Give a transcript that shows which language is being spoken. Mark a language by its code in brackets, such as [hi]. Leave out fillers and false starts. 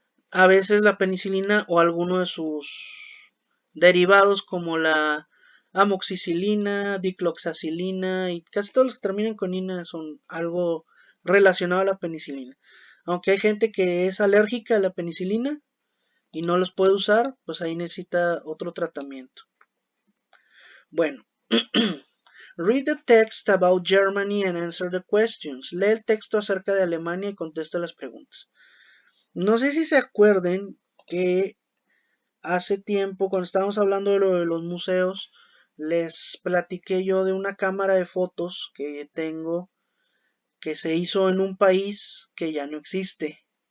[es] A veces la penicilina o alguno de sus derivados como la amoxicilina, dicloxacilina y casi todos los que terminan con ina son algo relacionado a la penicilina. Aunque hay gente que es alérgica a la penicilina y no los puede usar, pues ahí necesita otro tratamiento. [en] Bueno, read the text about Germany and answer the questions. [es] Lee el texto acerca de Alemania y contesta las preguntas. No sé si se acuerden que hace tiempo, cuando estábamos hablando de lo de los museos, les platiqué yo de una cámara de fotos que tengo que se hizo en un país que ya no existe.